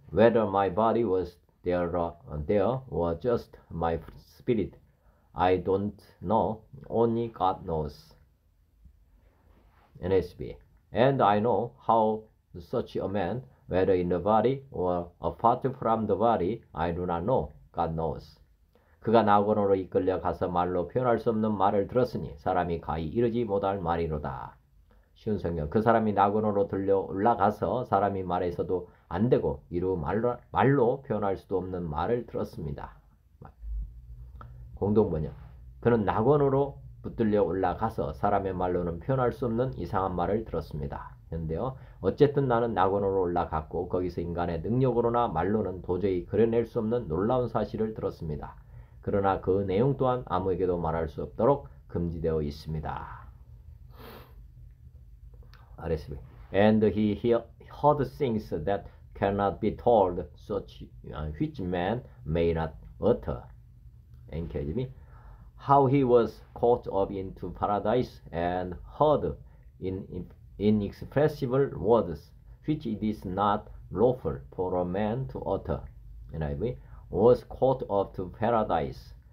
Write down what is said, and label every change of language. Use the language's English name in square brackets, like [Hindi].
[English] Whether my body was there or just my spirit, I don't know. Only God knows. NSB. And I know how such a man, whether in the body or apart from the body, I do not know. God knows. [Korean] 그가 낙원으로 이끌려 가서 말로 표현할 수 없는 말을 들었으니 사람이 가히 이르지 못할 말이로다. 쉬운 성경. 그 사람이 낙원으로 들려 올라가서 사람이 말해서도 안 되고 이루 말로 표현할 수도 없는 말을 들었습니다. 공동번역. 그는 낙원으로 붙들려 올라가서 사람의 말로는 표현할 수 없는 이상한 말을 들었습니다. 그런데요. 어쨌든 나는 낙원으로 올라갔고 거기서 인간의 능력으로나 말로는 도저히 그려낼 수 없는 놀라운 사실을 들었습니다. 그러나 그 내용 또한 아무에게도 말할 수 없도록 금지되어 있습니다. RSV. [English] And he heard things that cannot be told, such which man may not utter. NKJV. How he was caught up into paradise and heard inexpressible words, which it is not lawful for a man to utter. NIV. Was caught up to paradise.